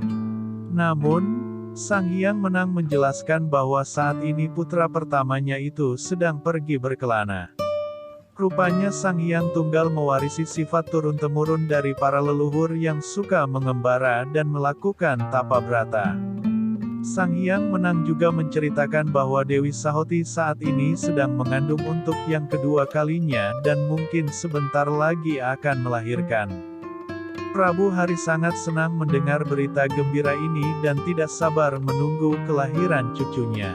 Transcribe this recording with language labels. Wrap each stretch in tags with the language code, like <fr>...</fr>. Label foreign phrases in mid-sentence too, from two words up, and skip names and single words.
<id>Namun, Sang Hyang Menang menjelaskan bahwa saat ini putra pertamanya itu sedang pergi berkelana. Rupanya Sang Hyang Tunggal mewarisi sifat turun-temurun dari para leluhur yang suka mengembara dan melakukan tapa brata. Sang Hyang Menang juga menceritakan bahwa Dewi Sahoti saat ini sedang mengandung untuk yang kedua kalinya dan mungkin sebentar lagi akan melahirkan. Prabu Hari sangat senang mendengar berita gembira ini dan tidak sabar menunggu kelahiran cucunya.</id>